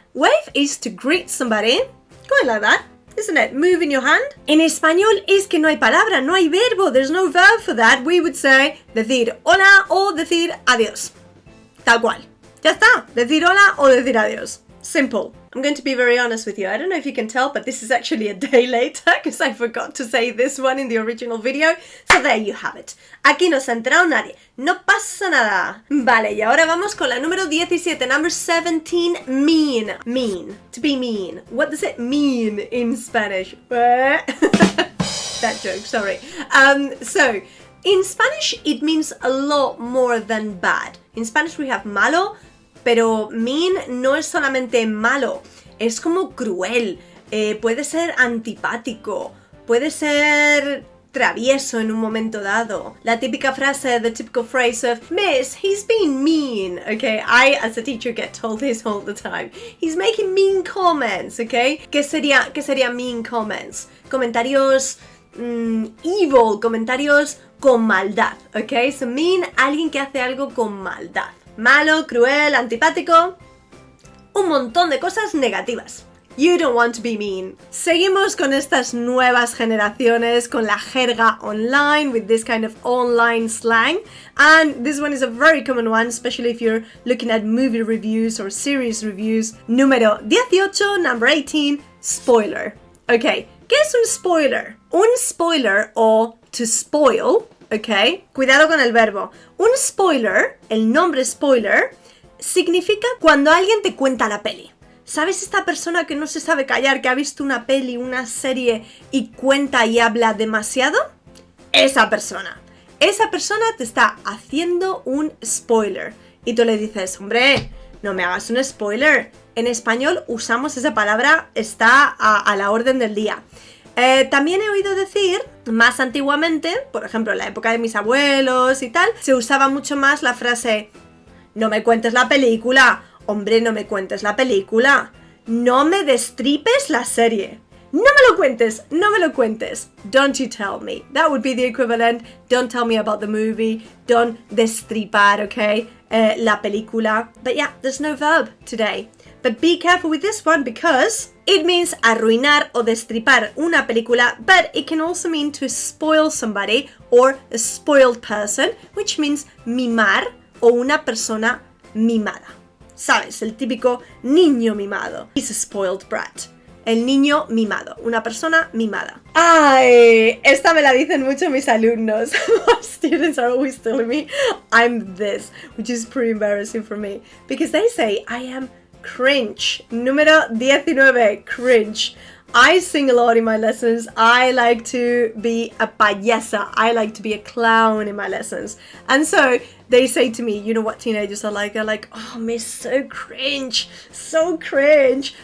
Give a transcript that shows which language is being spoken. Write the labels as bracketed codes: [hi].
[en] Wave is to greet somebody, going like that, isn't it? Moving your hand. [es] En español es que no hay palabra, no hay verbo, [en] there's no verb for that. We would say [es] decir hola o decir adiós. Tal cual. Ya está, decir hola o decir adiós. [en] Simple. I'm going to be very honest with you. I don't know if you can tell, but this is actually a day later because I forgot to say this one in the original video. So there you have it. [es] Aquí no se ha enterado nadie. No pasa nada. Vale, y ahora vamos con la número 17. [en] Number 17, mean. Mean. To be mean. What does it mean in Spanish? That joke, sorry. So, in Spanish, it means a lot more than bad. In Spanish, we have malo. [es] Pero mean no es solamente malo, es como cruel, puede ser antipático, puede ser travieso en un momento dado. La típica frase, [en] the typical phrase of, Miss, he's being mean, okay? I, as a teacher, get told this all the time. He's making mean comments, okay? [es] ¿Qué sería mean comments? Comentarios evil, comentarios con maldad, okay? So mean, alguien que hace algo con maldad. Malo, cruel, antipático, un montón de cosas negativas. [en] You don't want to be mean. [es] Seguimos con estas nuevas generaciones, con la jerga online, [en] with this kind of online slang. And this one is a very common one, especially if you're looking at movie reviews or series reviews. [es] Número 18, [en] number 18, spoiler. [es] Ok, ¿qué es un spoiler? Un spoiler o to spoil, ok, cuidado con el verbo. Un spoiler, el nombre spoiler, significa cuando alguien te cuenta la peli. ¿Sabes esta persona que no se sabe callar, que ha visto una peli, una serie y cuenta y habla demasiado? Esa persona. Esa persona te está haciendo un spoiler. Y tú le dices, hombre, no me hagas un spoiler. En español usamos esa palabra, está a la orden del día. También he oído decir, más antiguamente, por ejemplo en la época de mis abuelos y tal, se usaba mucho más la frase, no me cuentes la película. Hombre, no me cuentes la película. No me destripes la serie. No me lo cuentes, no me lo cuentes. [en] Don't you tell me. That would be the equivalent. Don't tell me about the movie. Don't destripar, okay? [es] La película. [en] But yeah, there's no verb today. But be careful with this one because it means [es] arruinar o destripar una película, [en] but it can also mean to spoil somebody or a spoiled person, which means [es] mimar o una persona mimada. ¿Sabes? El típico niño mimado. [en] He's a spoiled brat. [es] El niño mimado. Una persona mimada. ¡Ay! Esta me la dicen mucho mis alumnos. [en] My students are always telling me I'm this, which is pretty embarrassing for me. Because they say I am cringe. [es] Número 19. [en] Cringe. I sing a lot in my lessons. I like to be a payasa. I like to be a clown in my lessons. And so they say to me, you know what teenagers are like? They're like, oh, miss, so cringe, so cringe.